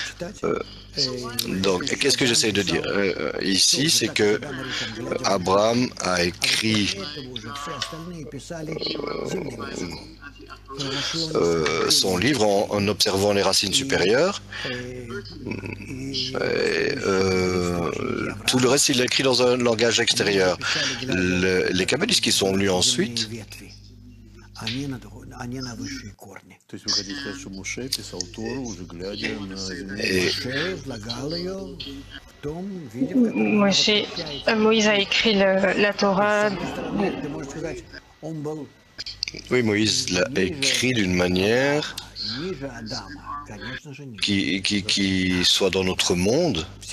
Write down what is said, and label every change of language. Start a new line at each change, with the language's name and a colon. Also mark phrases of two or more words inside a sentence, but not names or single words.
French: Donc, qu'est-ce que j'essaie de dire ici, c'est que Abraham a écrit son livre en observant les racines supérieures. Tout le reste, il l'a écrit dans un langage extérieur. Les kabbalistes qui sont lus ensuite,
Russian: То есть вы хотите сказать, что Моше писал Тору, уже глядя на землю?
French: Moïse a écrit la Torah. oui, Moïse l'a écrit d'une manière qui soit dans notre monde.